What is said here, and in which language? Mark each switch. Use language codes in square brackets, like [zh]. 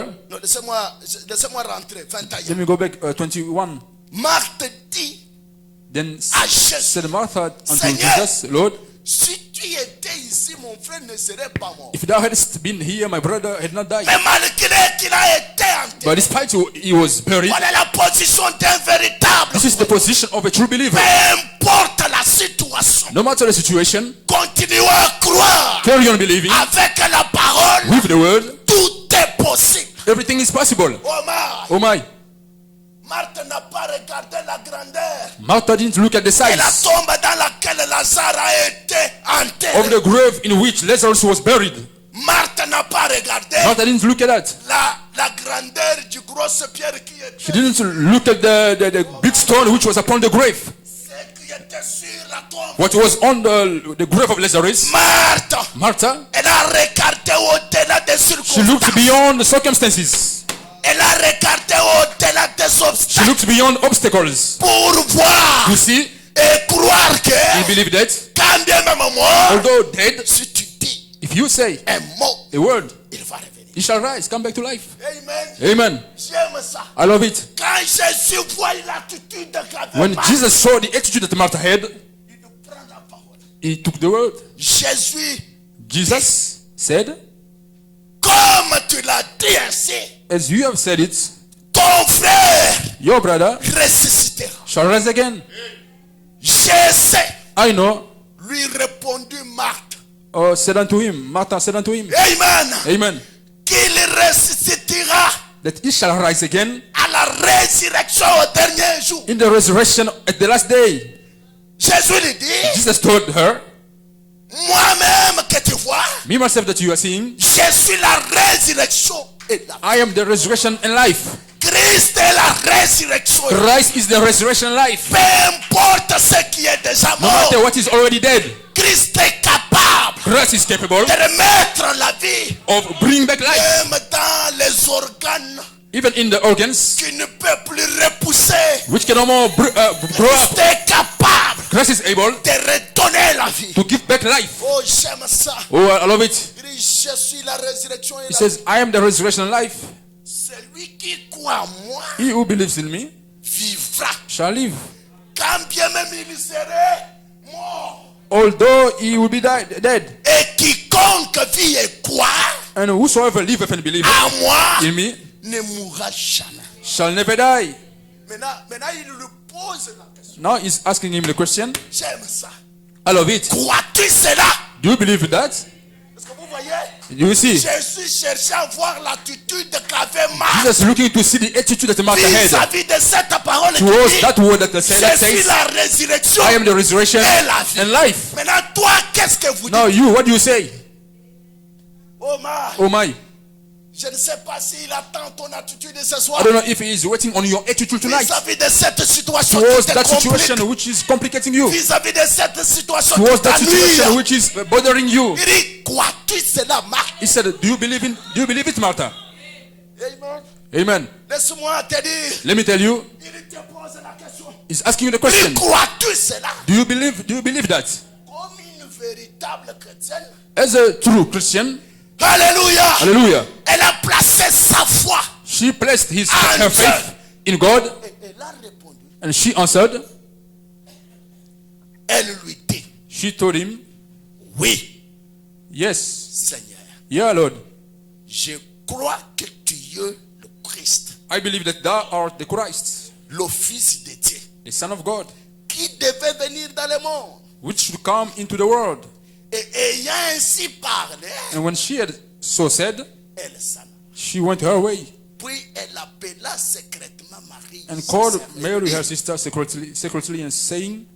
[fr] non, laissez-moi rentrer, [en] let 21. me go back, 21. [fr] Marthe dit, [en] Then [fr] à Jésus, [en] said Martha unto [fr] Seigneur, [en] Jesus, Lord, [fr] si tu étais ici, mon frère ne serait pas mort. [en] if thou hadst been here, my brother had not died. [fr] Mais malgré qu'il a été [en] But [fr] enterré, [en] despite he was buried, [fr] voilà la position d'un véritable. [en] this is the position of a true believer. [fr] Peu importe la situation, [en] No matter the situation, [fr] continuez à croire. [en] carry on believing [fr] Avec la parole, [en] with the word. [fr] tout est possible. [en] Everything is possible. Oh my. Oh my. [fr] Marthe n'a pas regardé la grandeur [en] Martha didn't look at the [fr] et la [en] size [fr] tombe dans laquelle Lazare a été enterré. [en] of the grave in which Lazarus was buried. [fr] Marthe n'a pas regardé [en] Martha didn't look at that. [fr] la grandeur du grosse pierre qui [en] She [fr] était, [en] didn't look at the big stone which was upon the grave. [fr] ce qui était sur la tombe. [en] What was on the grave of Lazarus. Martha, [fr] Elle a regardé au-delà des [en] she [fr] circonstances. [en] looked beyond the circumstances. [fr] Elle a regardé au-delà des [en] She [fr] obstacles [en] looked beyond obstacles [fr] pour voir [en] to see [fr] et croire que [en] and believe that [fr] quand bien même mort, [en] although dead, [fr] si tu dis [en] if you say [fr] un mot, [en] a word, [fr] il va revenir. [en] he shall rise, come back to life. [fr] Amen. [en] Amen. [fr] J'aime ça. [en] I love it. [fr] Quand Jésus voit l'attitude qu'avait [en] When [fr] Marthe, [en] Jesus saw the attitude that Martha had, [fr] il nous prend la parole. [en] he took the word. Jesus said, [fr] comme tu l'as dit ainsi, [en] as you have said it, [fr] ton frère [en] your brother [fr] ressuscitera. [en] shall rise again. [fr] Je sais, [en] I know. [fr] lui répondit Marthe. [en] Said unto him, Martha said unto him, [fr] Amen. [en] Amen, [fr] Qu'il ressuscitera [en] that he shall rise again [fr] à la résurrection au dernier jour. [en] in the resurrection at the last day. [fr] Jésus lui dit, [en] Jesus told her, [fr] moi-même que tu vois, [en] me myself that you are seeing, [fr] je suis la résurrection et la vie. [en] I am the resurrection and life. [fr] Christ est la résurrection. [en] Christ is the resurrection and life. [fr] Peu importe ce qui est déjà [en] No [fr] mort, [en] matter what is already dead, [fr] Christ est capable [en] Christ is capable [fr] de remettre la vie, [en] of bringing back life, [fr] même dans les organes [en] even in the organs [fr] qui ne peuvent plus repousser. [en] which can no more grow [fr] Christ [en] up. [fr] est capable [en] Christ is able [fr] de redonner la vie. [en] to give back life. [fr] Oh, j'aime ça. [en] Oh, I love it. [fr] Il dit, je suis la résurrection et [en] He [fr] la [en] says, [fr] vie. [en] I am the resurrection and life. [fr] Celui qui croit en moi [en] He who believes in me [fr] vivra. [en] shall live. [fr] Quand bien même il serait mort. [en] Although he will be dead. [fr] Et quiconque vit et croit [en] And whosoever liveth and believeth [fr] en moi [en] in me [fr] ne mourra jamais. [en] shall never die. [fr] Maintenant, il lui pose la question. [en] Now he's asking him the question. [fr] J'aime ça. [en] I love it. [fr] Crois-tu cela? [en] Do you believe that? [fr] Est-ce que vous voyez? [en] You see, [fr] Jésus cherchait à voir l'attitude qu'avait Marc [en] Jesus looking to see the attitude that Martha had [fr] vis-à-vis de cette parole qui [en] towards [fr] dit, [en] that word that [fr] je [en] says, [fr] suis la résurrection [en] I am the resurrection [fr] et la vie. [en] and life. [fr] Maintenant, toi, qu'est-ce que vous [en] Now [fr] dites? [en] you, what do you say? Oh, my. Oh my. [fr] Je ne sais pas s'il attend ton attitude ce [en] I [fr] soir [en] don't know if he is waiting on your attitude tonight [fr] vis-à-vis de cette situation [en] towards [fr] qui te [en] that [fr] complique, [en] situation which is complicating you, [fr] vis-à-vis de cette situation [en] towards [fr] qui [en] that situation [fr] t'ennuie. [en] which is bothering you. [fr] Il dit, crois-tu cela, Marc? [en] He said, do you believe it, Martha? [fr] Amen. [en] Amen. [fr] Laisse-moi te dire, [en] Let me tell you, [fr] il te pose la question. [en] he's asking you the [fr] Il [en] question. [fr] dit, crois-tu cela? [en] Do you believe that? [fr] Comme une véritable chrétienne. [en] As a true Christian, [fr] Alléluia. [en] hallelujah, [fr] Elle a placé sa foi. [en] she placed her And faith in God, [fr] Et elle a répondu. [en] and she answered. [fr] Elle lui dit, [en] She told him, [fr] oui, [en] yes, [fr] Seigneur, [en] yeah, Lord, [fr] je crois que tu es le Christ, [en] I believe that thou art the Christ, [fr] le Fils de Dieu, [en] the Son of God, [fr] qui devait venir dans le monde. [en] which should come into the world. [fr] Et ayant ainsi parlé, [en] And when she had so said, [fr] elle s'en alla. [en] she went her way [fr] Puis elle appela secrètement Marie, [en] and [fr] sa [en] called [fr] sœur, et [en] Mary, [fr] dit, [en] her sister, secretly and saying,